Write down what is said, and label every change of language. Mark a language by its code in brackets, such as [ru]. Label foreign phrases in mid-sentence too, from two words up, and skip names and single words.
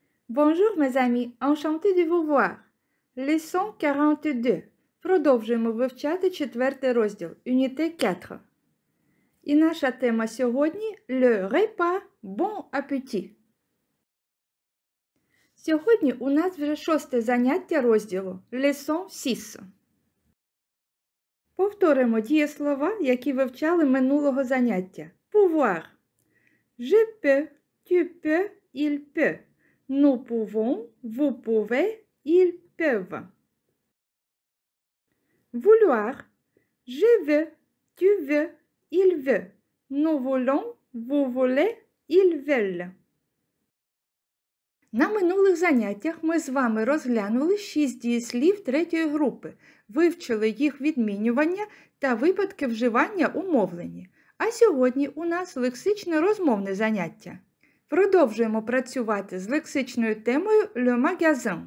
[fr] Bonjour mes amis, enchanté de vous voir. Leçon 42. [uk] Продовжуємо вивчати 4 розділ, Unité 4. І наша тема сьогодні – [fr] Le repas bon appétit. [uk] Сьогодні у нас вже 6 заняття розділу, Leçon 6. Повторимо дієслова, які вивчали минулого заняття. [fr] Pouvoir. Je peux, tu peux, il peut. Nous pouvons, vous pouvez, ils peuvent. Vouloir. Je veux, tu veux, il veut. Nous voulons, vous voulez, ils veulent. [uk] На минулих заняттях ми з вами розглянули 6 дієслів 3-ї групи, вивчили їх відмінювання та випадки вживання у мовленні. А сьогодні у нас лексично-розмовне заняття. Продовжуємо працювати з лексичною темою [fr] «Le magasin».